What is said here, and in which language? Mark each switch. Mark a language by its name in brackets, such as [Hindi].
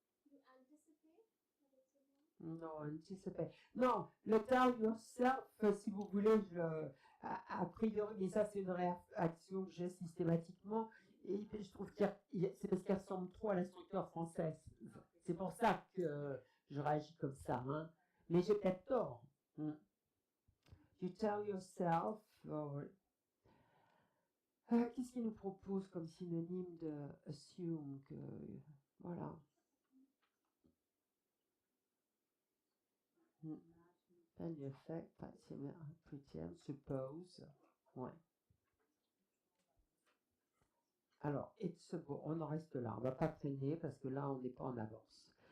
[English] You anticipate that it's a boy? [French] Non, anticipate. Non, le [English] tell yourself, [French] si vous voulez, a priori, mais ça c'est une réaction que j'ai systématiquement, et je trouve que c'est parce qu'elle ressemble trop à la structure française. C'est pour ça que je réagis comme ça, hein. Mais j'ai peut-être tort. [English] You tell yourself, [French] qu'est-ce qu'il nous propose comme synonyme de assume que, voilà. [English] Then you effect, pretend, suppose, ouais. [French] Alors, [English] it's a boy, [French] on en reste là, on va pas traîner parce que là on n'est pas en avance.